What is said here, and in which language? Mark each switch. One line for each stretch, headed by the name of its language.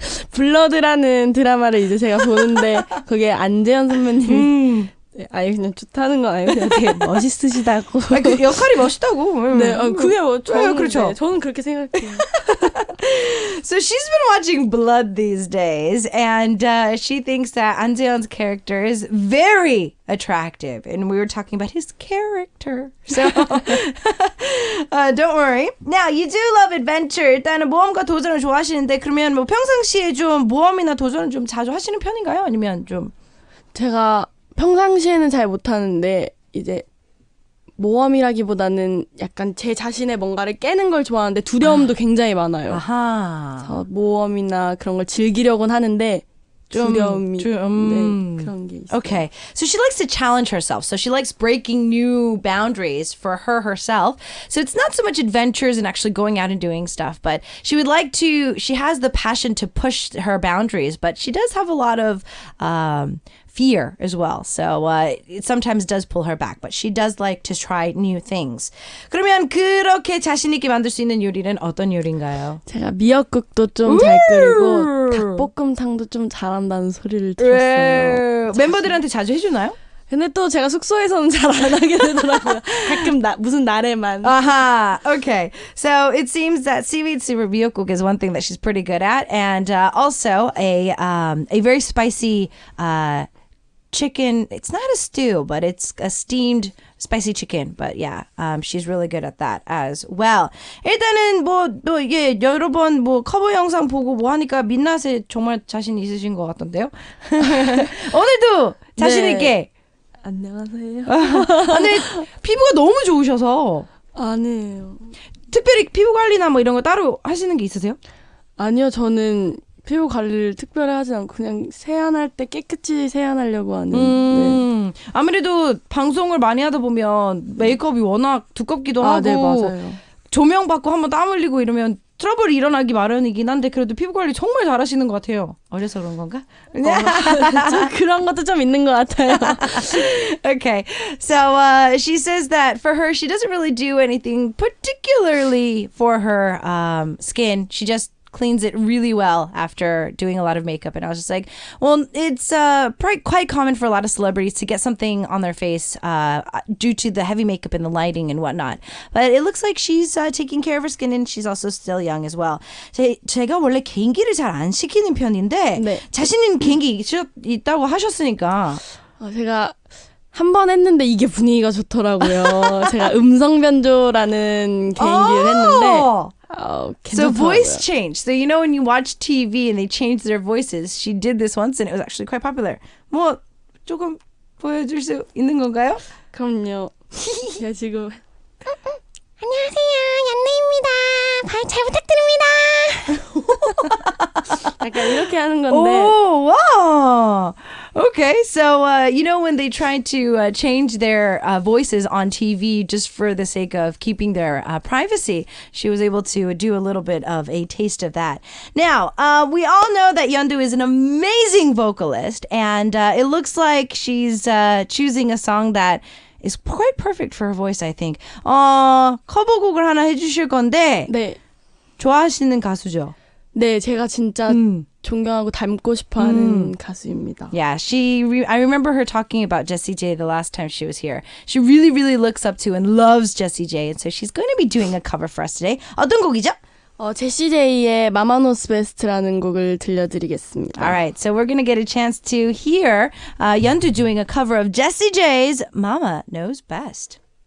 Korean: 블러드라는 드라마를 이제 제가 보는데 거기에 안재현 선배님이 아예 그냥 좋다는 건 아니고 그냥 되게 멋있으시다고. 그 역할이 멋있다고. 네, 그게 뭐 저는 그렇죠. 네, 저는 그렇게 생각해요.
English: So she's been watching Blood these days, and she thinks that An Jae-yeon's character is very attractive, and we were talking about his character. So don't worry. Now, you do love adventure.
Korean: 일단은 모험과 도전을 좋아하시는데 그러면 뭐 평상시에 좀 모험이나 도전을 좀 자주 하시는 편인가요? 아니면 좀 제가 평상시에는 잘 못하는데 이제 모험이라기보다는 약간 제 자신의 뭔가를 깨는 걸 좋아하는데 두려움도 굉장히 많아요. 그래서 모험이나 그런 걸 즐기려고는 하는데 두려움이 네, 그런 게 있어요.
English: Okay. So she likes to challenge herself. So she likes breaking new boundaries for herself. So it's not so much adventures and actually going out and doing stuff, but she has the passion to push her boundaries, but she does have a lot of fear as well. So it sometimes does pull her back, but she does like to try new things.
Korean: 그러면 그렇게 자신 있게 만들 수 있는 요리는 어떤 요리인가요? 제가 미역국도 좀 잘 끓이고 닭볶음탕도 좀 잘한다는 소리를 들었어요. 멤버들한테 자주 해주나요? 근데 또 제가 숙소에서는 잘 안 하게 되더라고요. 가끔 무슨 날에만.
English: Okay. So it seems that seaweed super 미역국 is one thing that she's pretty good at, and also a very spicy chicken. It's not a stew, but it's a steamed spicy chicken. But yeah, she's really good at that as well.
Korean: 일단은 여러 번 커버 영상 보고 하니까 민낯에 정말 자신 있으신 것 같던데요. 오늘도 자신 있게. 안녕하세요. 근데 피부가 너무 좋으셔서 아니에요. 특별히 피부 관리나 뭐 이런 거 따로 하시는 게 있으세요? 아니요, 저는 피부 관리를 특별히 하지 않고 그냥 세안할 때 깨끗이 세안하려고 하는. 네. 아무래도 방송을 많이 하다 보면 메이크업이 워낙 두껍기도 하고 네, 맞아요. 조명 받고 한번 땀 흘리고 이러면 트러블이 일어나기 마련이긴 한데 그래도 피부 관리 정말 잘하시는 것 같아요. 어려서 그런 건가? 좀 그런 것도 좀 있는 것 같아요.
English: Okay, so she says that for her, she doesn't really do anything particularly for her skin. She just cleans it really well after doing a lot of makeup. And I was just like, well, it's quite common for a lot of celebrities to get something on their face due to the heavy makeup and the lighting and whatnot. But it looks like she's taking care of her skin and she's also still young as well.
Korean: 제가 원래 개인기를 잘 안 시키는 편인데 네. 자신 있는 개인기 있다고 하셨으니까 제가 한 번 했는데 이게 분위기가 좋더라고요. 제가 음성 변조라는 개인기를 했는데
English: So voice change. So you know when you watch TV and they change their voices, she did this once and it was actually quite popular.
Korean: 뭐 조금 보여줄 수 있는 건가요? 그럼요. 제가 지금 안녕하세요, 연내입니다. 발 잘 부탁드립니다. 약간 이렇게 하는 건데.
English: Oh, wow. Okay, so you know when they tried to change their voices on TV just for the sake of keeping their privacy, she was able to do a little bit of a taste of that. Now, we all know that Yeondu is an amazing vocalist, and it looks like she's choosing a song that is quite perfect for her voice, I think.
Korean: 커버곡을 하나 해주실 건데 네. 좋아하시는 가수죠? 네, 제가 진짜 존경하고 닮고 싶어하는 가수입니다.
English: Yeah, I remember her talking about Jessie J the last time she was here. She really, really looks up to and loves Jessie J, and so she's going to be doing a cover for us today.
Korean: 어떤 곡이죠? 제시 제이의 마마 노스 베스트라는 곡을 들려드리겠습니다.
English: All right, so we're going to get a chance to hear Yeondu doing a cover of Jessie J's Mama Knows Best.